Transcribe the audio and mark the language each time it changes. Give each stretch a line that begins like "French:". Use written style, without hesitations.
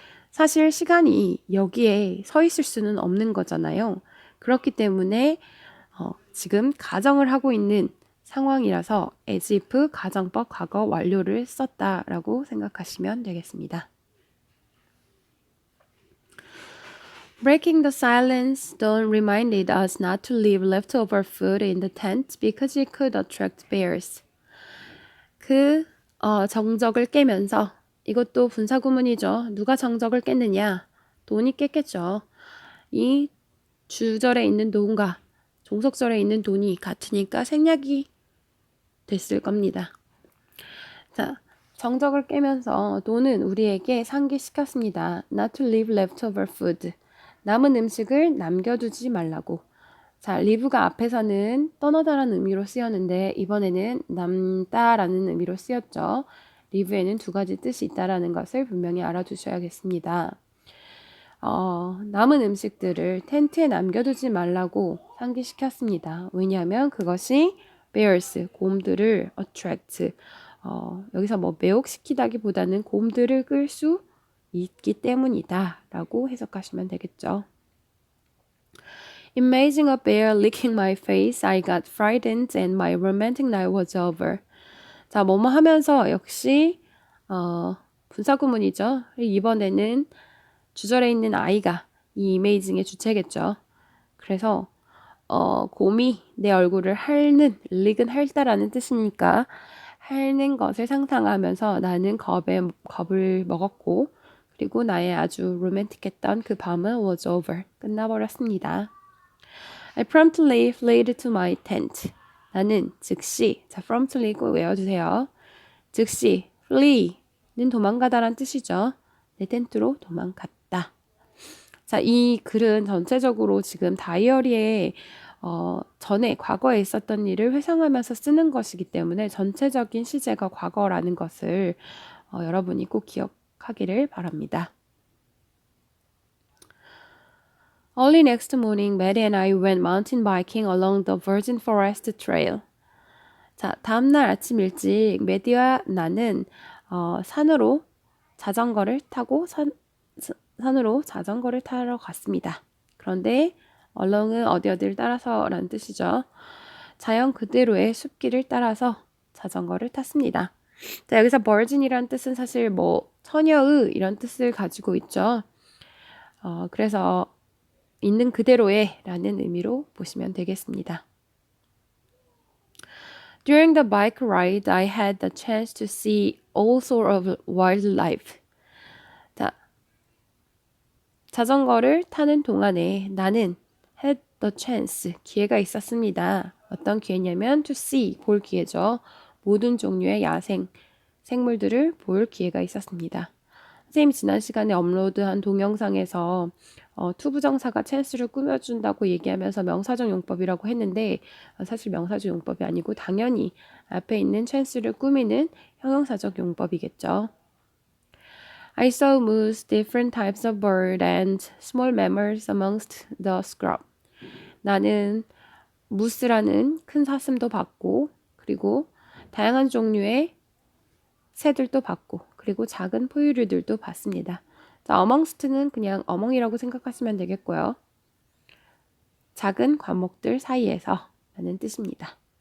Korean: 사실 시간이 여기에 서 있을 수는 없는 거잖아요. 그렇기 때문에 지금 가정을 하고 있는 상황이라서
English: as if
Korean: 가정법 과거 완료를 썼다라고 생각하시면 되겠습니다.
English: Breaking the silence, Dawn reminded us not to leave leftover food in the tent because it could attract bears.
Korean: 그 정적을 깨면서 이것도 분사구문이죠. 누가 정적을 깼느냐? 돈이 깼겠죠. 이 주절에 있는 돈과 종속절에 있는 돈이 같으니까 생략이 됐을 겁니다. 자, 정적을 깨면서 돈은 우리에게 상기시켰습니다.
English: Not to leave leftover food.
Korean: 남은 음식을 남겨두지 말라고. 자, leave가 앞에서는 떠나다라는 의미로 쓰였는데 이번에는 남다라는 의미로 쓰였죠. leave에는 두 가지 뜻이 있다라는 것을 분명히 알아두셔야겠습니다. 남은 음식들을 텐트에 남겨두지 말라고 상기시켰습니다. 왜냐하면 그것이 bears, 곰들을 attract, 여기서 뭐 매혹시키다기보다는 곰들을 끌 수 있기 때문이다 라고 해석하시면 되겠죠.
English: Imaging a bear licking my face, I got frightened and my romantic night was over.
Korean: 자, 뭐뭐 하면서 역시 분사구문이죠. 이번에는 주절에 있는 아이가 이 이메이징의 주체겠죠. 그래서 곰이 내 얼굴을 핥는, 릭은 핥다라는 뜻이니까 핥는 것을 상상하면서 나는 겁을 먹었고 그리고 나의 아주 로맨틱했던 그 밤은
English: was over,
Korean: 끝나버렸습니다.
English: I promptly fled to my tent.
Korean: 나는 즉시, 자 promptly 꼭 외워주세요. 즉시, flee는 도망가다란 뜻이죠. 내 텐트로 도망갔다. 자, 이 글은 전체적으로 지금 다이어리에 전에 과거에 있었던 일을 회상하면서 쓰는 것이기 때문에 전체적인 시제가 과거라는 것을 여러분이 꼭 기억하기를 바랍니다.
English: Early next morning, Maddie and I went mountain biking along the Virgin Forest Trail.
Korean: 자, 다음날 아침 일찍 메디와 나는 산으로 자전거를 타러 갔습니다. 그런데 along은 어디를 따라서라는 뜻이죠. 자연 그대로의 숲길을 따라서 자전거를 탔습니다. 자, 여기서 virgin이란 뜻은 사실 뭐 처녀의 이런 뜻을 가지고 있죠. 그래서 있는 그대로의 라는 의미로 보시면 되겠습니다.
English: During the bike ride, I had the chance to see all sort of wildlife.
Korean: 자, 자전거를 타는 동안에 나는
English: had the chance,
Korean: 기회가 있었습니다. 어떤 기회냐면
English: to see,
Korean: 볼 기회죠. 모든 종류의 야생, 생물들을 볼 기회가 있었습니다. 선생님이 지난 시간에 업로드한 동영상에서 투부정사가 찬스를 꾸며준다고 얘기하면서 명사적 용법이라고 했는데 사실 명사적 용법이 아니고 당연히 앞에 있는 찬스를 꾸미는 형용사적 용법이겠죠.
English: I saw moose, different types of bird and small mammals amongst the scrub.
Korean: 나는 무스라는 큰 사슴도 봤고 그리고 다양한 종류의 새들도 봤고 그리고 작은 포유류들도 봤습니다. 자, amongst는 그냥 among이라고 생각하시면 되겠고요. 작은 과목들 사이에서 라는 뜻입니다.